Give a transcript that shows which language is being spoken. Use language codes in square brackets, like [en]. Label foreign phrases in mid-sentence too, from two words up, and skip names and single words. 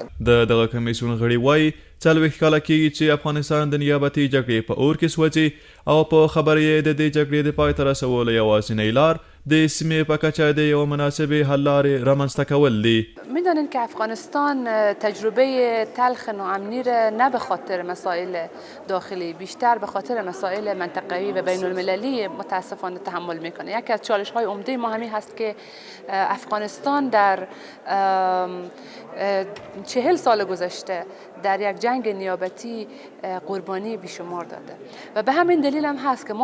[ps] د دغه کمیسیون غړي وایي 40 کاله کېږي چې افغانستان د نیابتي جګړې په اور کې سوځي او په خبره یې د دې جګړې د پای ته رسولو یوازینۍ لار د سیمې په کچه د یو مناسبې حل لارې رامنځته کول دي. [fa] میدانید که افغانستان تجربه تلخ ناامنی را نه به خاطر مسائل داخلی بیشتر به خاطر مسائل منطقوی و بین المللی متاسفانه تحمل میکنه. یکی از چالش های عمده ما همین هست که افغانستان در 40 سال گذشته در یک جنگ نیابتی قربانی بیشمار داده و به همین دلیل هم هست که